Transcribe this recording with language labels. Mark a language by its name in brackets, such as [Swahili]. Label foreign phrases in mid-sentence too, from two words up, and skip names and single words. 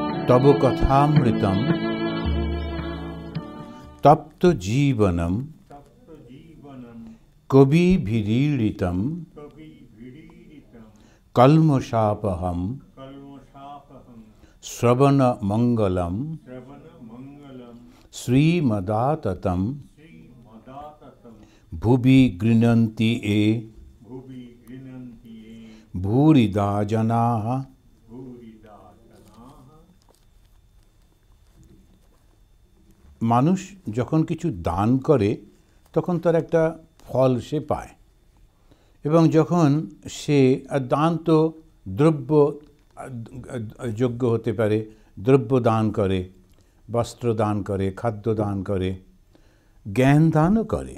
[Sanskrit] तब कथामृतम तप्त जीवनम कविभिरीडितम कल्मषापहम श्रवण मंगलम श्रीमदाततम भुवि गृह्णन्ति ये भूरिदा जनाः। [Bangla] মানুষ যখন কিছু দান করে তখন তার একটা ফল সে পায়, এবং যখন সে দান তো দ্রব্য যোগ্য হতে পারে, দ্রব্য দান করে, বস্ত্র দান করে, খাদ্য দান করে, জ্ঞান দানও করে।